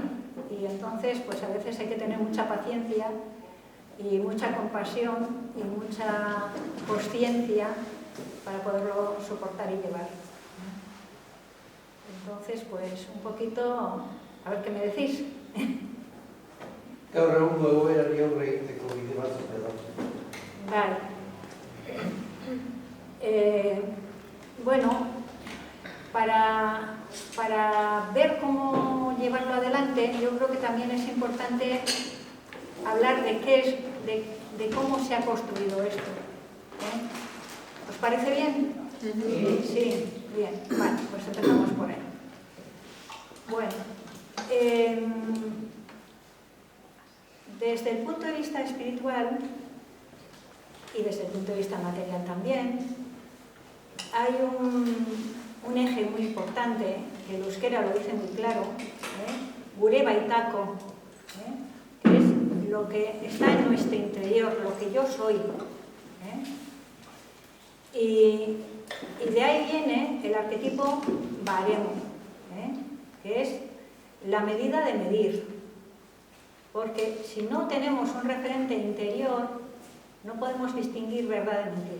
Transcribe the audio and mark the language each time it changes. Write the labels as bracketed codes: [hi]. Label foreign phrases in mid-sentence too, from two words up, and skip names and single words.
[es] Y entonces pues a veces hay que tener mucha paciencia y mucha compasión y mucha consciencia para poderlo soportar y llevar. Entonces, pues un poquito, a ver qué me decís. [eu] Gaur egun egoerari aurre egiteko bide batzuk edo. [es] Vale. Bueno, para ver cómo llevarlo adelante, yo creo que también es importante hablar de cómo se ha construido esto. ¿Os parece bien? Sí, bien. Vale, pues empezamos por él. Bueno, desde el punto de vista espiritual y desde el punto de vista material también, hay un eje muy importante, que el euskera lo dice muy claro, [eu] gure baitako, [es] que es lo que está en nuestro interior, lo que yo soy. Y de ahí viene el arquetipo baremo, que es la medida de medir. Porque si no tenemos un referente interior, no podemos distinguir verdad de mentira.